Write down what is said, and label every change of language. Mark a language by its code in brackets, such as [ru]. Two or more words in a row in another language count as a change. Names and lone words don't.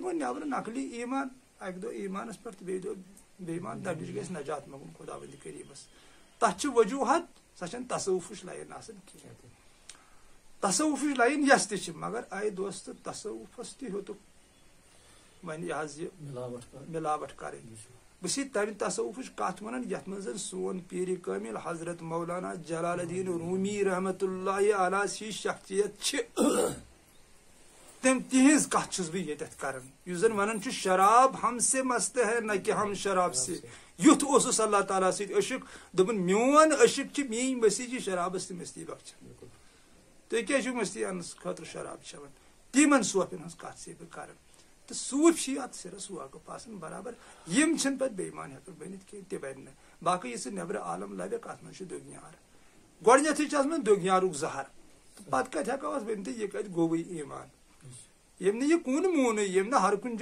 [ks] گوٚو نٮ۪برٕ نقلی ایٖمان اکہِ دۄہ ایٖمانس پٮ۪ٹھ تہٕ بیٚیہِ دۄہ بے ایٖمان تمہِ نِش گژھِ نجات منٛگُن خۄدا بندِ کریٖمس تتھ چھِ وجوٗہات سۄ چھنہٕ تصوُفٕچ لایِن آسان کینٛہہ تصوُفٕچ لایِن یۄس تہِ چھِ مگر اے دوست تصوُفس تہِ ہیوٚتُکھ وۄنۍ یہِ حظ یہِ مِلاوٹ کرٕنۍ بہٕ چھُس تمہِ تصوُفٕچ کتھ ونان یتھ منٛز زن سون پیٖرِ کٲمِل حضرت مولانا جلال الدین رومی رحمتہ اللہ علیہ ہِش شخصیت چھِ تِہنٛز کتھ چھُس بہٕ ییٚتٮ۪تھ کران یُس زن ونان چھُ [ur] شراب ہم سے مست ہے نہ کہ ہم شراب سے [ks] یُتھ اوسُس اللہ تعالیٰ سۭتۍ عشق دوٚپُن میون عشق چھِ میٲنۍ مستی چھِ شرابس تہِ مستی بخشان تُہۍ کیٛازِ چھِو مستی اننہٕ خٲطرٕ شراب چٮ۪وان تِمن صوفین ہٕنٛز کتھ چھِ بہٕ کران تہٕ صوٗفۍ چھِ اتھ سِرس واقف آسان برابر یِم چھِنہٕ پتہٕ بے ایٖمان ہٮ۪کان بٔنِتھ کینٛہہ تہِ بنہِ نہٕ باقٕے یُس نٮ۪برٕ عالم لبٮ۪کھ اتھ منٛز چھُ دُگنیار گۄڈٕنیتھٕے چھِ اتھ منٛز دُگنیارُک زہر تہٕ پتہٕ کتہِ ہٮ۪کو أسۍ ؤنِتھ یہِ کتہِ گوٚوٕے ایٖمان ییٚمۍ نہٕ یہِ کُن مونٕے ییٚمۍ نہٕ ہر کُنہِ